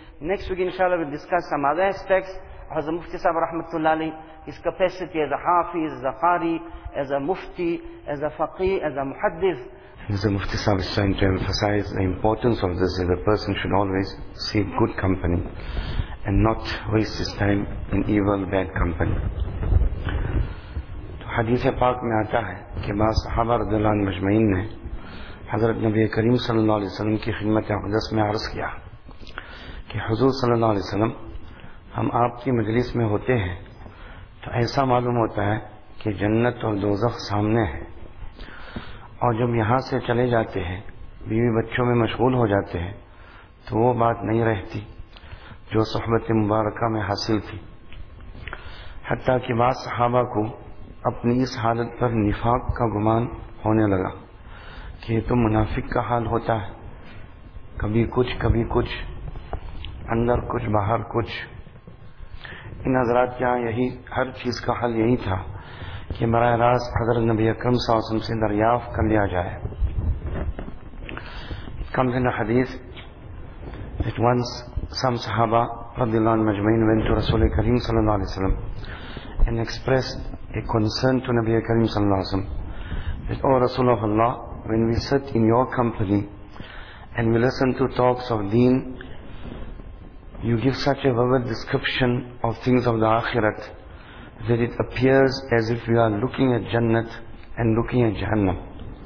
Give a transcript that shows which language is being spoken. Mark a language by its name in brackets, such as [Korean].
[English] Next week, inshallah, we'll discuss some other aspects of Hazrat Mufti Sahib rahmatullah alayh, his capacity as a hafi, as a qari, as a mufti, as a faqih, as a muhaddith. Hazrat Mufti Sahib is trying to emphasize the importance of this, that a person should always seek good company and not waste his time in evil, bad company. [Urdu] To hadith paak mein aata hai, ke ba sahaba radhiyallahu anhum majmain ne حضرت نبی کریم صلی اللہ علیہ وسلم کی خدمت اقدس میں عرض کیا کہ حضور صلی اللہ علیہ وسلم، ہم آپ کی مجلس میں ہوتے ہیں تو ایسا معلوم ہوتا ہے کہ جنت اور دوزخ سامنے ہے، اور جب یہاں سے چلے جاتے ہیں، بیوی بچوں میں مشغول ہو جاتے ہیں، تو وہ بات نہیں رہتی جو صحبت مبارکہ میں حاصل تھی، حتیٰ کہ بعض صحابہ کو اپنی اس حالت پر نفاق کا گمان ہونے لگا کہ یہ تو منافق کا حال ہوتا ہے، کبھی کچھ کبھی کچھ, اندر کچھ باہر کچھ. ان حضرات کے یہاں یہی ہر چیز کا حل یہی تھا کہ براہ راست حضرت نبی اکرم صلی اللہ علیہ وسلم سے دریافت کر لیا جائے. [English] Comes in حدیث that once some صحابہ رضی اللہ عنہم اجمعین went to رسول کریم صلی اللہ علیہ وسلم and expressed a concern to نبی کریم صلی اللہ علیہ وسلم that oh رسول of اللہ, when we sit in your company and we listen to talks of deen, you give such a vivid description of things of the akhirat that it appears as if we are looking at Jannat and looking at Jahannam.